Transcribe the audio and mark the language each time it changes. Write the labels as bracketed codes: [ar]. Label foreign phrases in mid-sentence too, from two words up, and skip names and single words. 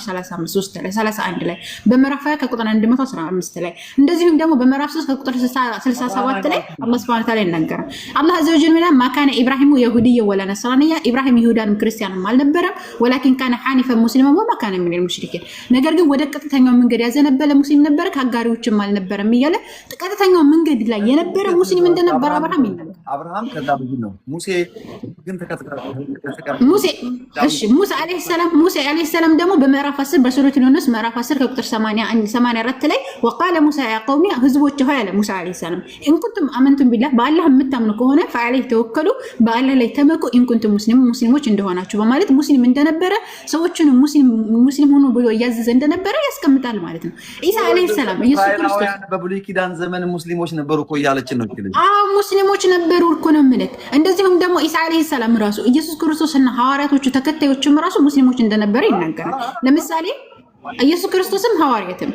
[am] 35 ላይ 31 ላይ በመራፍ 2 ቁጥር 115 ላይ እንደዚሁም ደግሞ በመራፍ 3 ቁጥር 67 ላይ አላህ [ar] سبحانه وتعالى [am] ይናገራል [ar] الله عز وجل ما كان إبراهيم يهوديا ولا نصرانيا [am] ኢብራሂም ይሁዳንም ክርስቲያንም አልነበረም [ar] ولكن كان حنيفا مسلما وما كان من المشركين [am] ነገር ግን ወደ ቀጥተኛው መንገድ ያዘነበለ ሙስሊም ነበር ከአጋሪዎችም አልነበረም እያለ ቀጥተኛው መንገድ ላይ የነበረ ሙስሊም እንደነበረ አብርሃም ከዛ ብዙ ነው ሙሴ ግን ሙሴ [ar] عليه السلام [am] ደግሞ በምዕራፍ 10 በሱረቱ ዩኑስ ምዕራፍ 10 ከቁጥር 84 ላይ [ar] وقال موسى يا قوم [am] ህዝቦች ሆይ አለ ሙሳ [ar] عليه السلام ان كنتم امنتم بالله [am] በአላህ የምታምኑ ከሆነ فعليه ተወከሉ በአላህ ላይ ተመኩ [ar] ان كنتم [am] ሙስሊሞች እንደሆናችሁ በማለት ሙስሊም እንደነበረ ሰዎችን ሙስሊም ሆኖ ብሎ ያዘዘ እንደነበረ ያስቀምጣል ማለት ነው ኢሳ [ar] عليه السلام [am] ኢየሱስ ክርስቶስ በብሉይ ኪዳን ዘመን ሙስሊሞች ነበሩ እኮ ያለችን ነው ይችላል ሙስሊሞች ነበሩ እኮ ነው ማለት እንደዚሁም ደግሞ ኢሳ [ar] عليه السلام [am] ራሱ ኢየሱስ ክርስቶስና ሐዋርያቶቹ ተከታዮችም ራሱ ሙስሊሞች እንደነበረ ይናገራል ለምሳሌ ኢየሱስ ክርስቶስም ሐዋርያትም